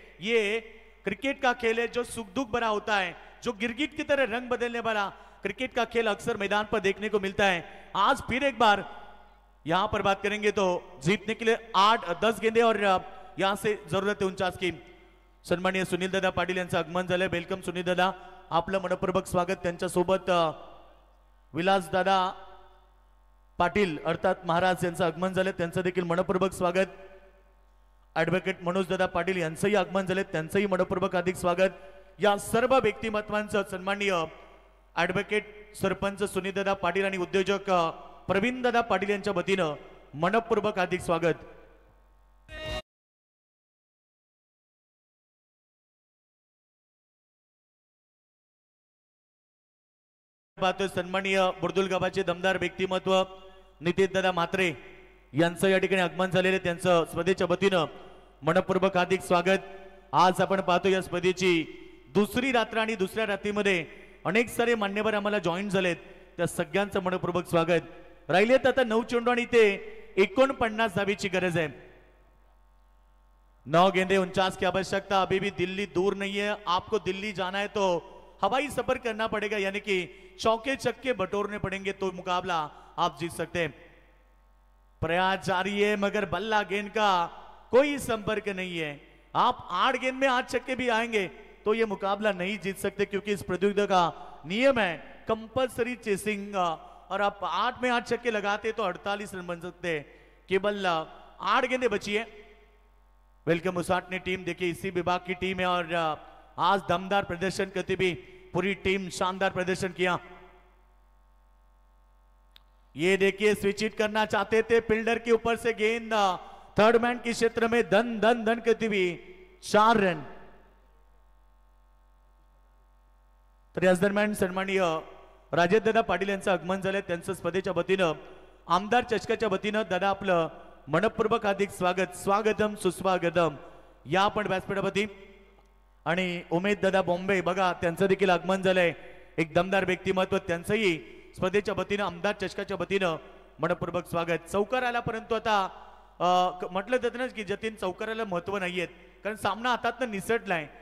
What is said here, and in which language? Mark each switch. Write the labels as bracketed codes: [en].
[hi] ये क्रिकेट का खेल है जो सुख दुख भरा होता है, जो गिरगिट की तरह रंग बदलने वाला क्रिकेट का खेल अक्सर मैदान पर देखने को मिलता है। आज फिर एक बार यहां पर बात करेंगे तो जीतने के लिए 8-10 गेंदे और यहां से जरूरत है 49 की। [mr] सन्माननीय सुनील दादा पाटील यांचं आगमन झालंय। वेलकम सुनील दादा, आपलं मनपूर्वक स्वागत। त्यांच्यासोबत विलास दादा पाटील अर्थात महाराज यांचं आगमन झाले, त्यांचं देखील मनपूर्वक स्वागत। ऍडव्होकेट मनोज दादा पाटील यांचंही आगमन झाले, त्यांचंही मनपूर्वक हार्दिक स्वागत। या सर्व व्यक्तिमत्वांचं सन्माननीय ऍडव्होकेट सरपंच सुनीलदादा पाटील आणि उद्योजक प्रवीण दादा पाटील यांच्या वतीनं मनपूर्वक हार्दिक स्वागत। पाहतोय सन्माननीय बुर्दुल गावाचे दमदार व्यक्तिमत्व नितीन दादा म्हात्रे यांचं या ठिकाणी आगमन झालेले, त्यांचं स्पर्धेच्या वतीनं मनपूर्वक हार्दिक स्वागत। आज आपण पाहतो या स्पर्धेची दुसरी रात्र आणि दुसऱ्या रात्रीमध्ये अनेक सारे मान्यवर आम्हाला जॉईन झालेत, त्या सगळ्यांचं मनपूर्वक स्वागत। राहिलेत आता 9 चेंडू आणि ते 49 धावेची गरज [hi] है। 9 गेंदे 49 की आवश्यकता। अभी भी दिल्ली दूर नहीं है, आपको दिल्ली जाना है तो हवाई सफर करना पड़ेगा, यानी कि चौके चक्के बटोरने पड़ेंगे तो मुकाबला आप जीत सकते हैं। प्रयास जारी है मगर बल्ला गेंद का कोई संपर्क नहीं है। आप 8 गेंद में 8 छक्के भी आएंगे तो ये मुकाबला नहीं जीत सकते, क्योंकि इस प्रतियोगिता का नियम है कंपलसरी चेसिंग, और आप 8 में 8 छक्के लगाते तो 48 रन बन सकते। केवल 8 गेंदें बची है। वेलकम उसाटने टीम, देखिए इसी विभाग की टीम है और आज दमदार प्रदर्शन करती भी पूरी टीम शानदार प्रदर्शन किया। ये देखिए स्विच हिट करना चाहते थे, फील्डर के ऊपर से गेंद थर्ड मैन के क्षेत्र में धन धन धन करती हुई 4 रन। [mr] तर याच दरम्यान सन्माननीय राजेशदादा पाटील यांचं आगमन झालंय, त्यांचं स्पर्धेच्या वतीनं आमदार चषकाच्या वतीनं दादा आपलं मनपूर्वक हार्दिक स्वागत। स्वागतम सुस्वागतम या आपण व्यासपीठावरती। आणि उमेद दादा बॉम्बे बघा त्यांचं देखील आगमन झालंय, एक दमदार व्यक्तिमत्व, त्यांचंही स्पर्धेच्या वतीनं आमदार चषकाच्या वतीनं मनपूर्वक स्वागत। चौकाराला परंतु आता म्हटलं जातं ना की जतीन चौकाराला महत्व नाहीये, कारण सामना हातातनं निसटलाय।